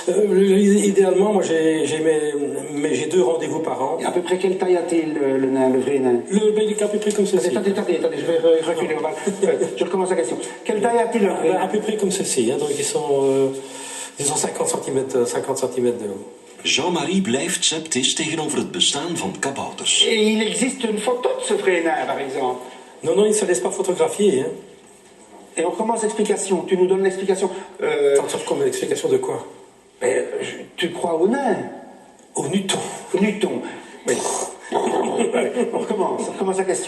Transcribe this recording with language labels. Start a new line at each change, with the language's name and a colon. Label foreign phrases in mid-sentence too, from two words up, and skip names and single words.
French: Idéalement, moi j'ai 2 rendez-vous par an. Et à peu près quelle taille a-t-il, le nain, le vrai nain? Il est à peu près comme ceci. Attendez, je vais reculer. Je recommence la question. Quelle taille a-t-il, le vrai nain? À peu près comme ceci, hein, donc ils sont 50 cm de haut.
Dutch: Jean-Marie blijft sceptisch tegenover het bestaan van kabouters.
French: Et il existe une photo de ce vrai nain, par exemple? Non, il ne se laisse pas photographier. Hein. Et on commence l'explication. Tu nous donnes l'explication. Comme l'explication de quoi? Tu crois au nain? Au nuton. Au nuton. Oui. On recommence la question.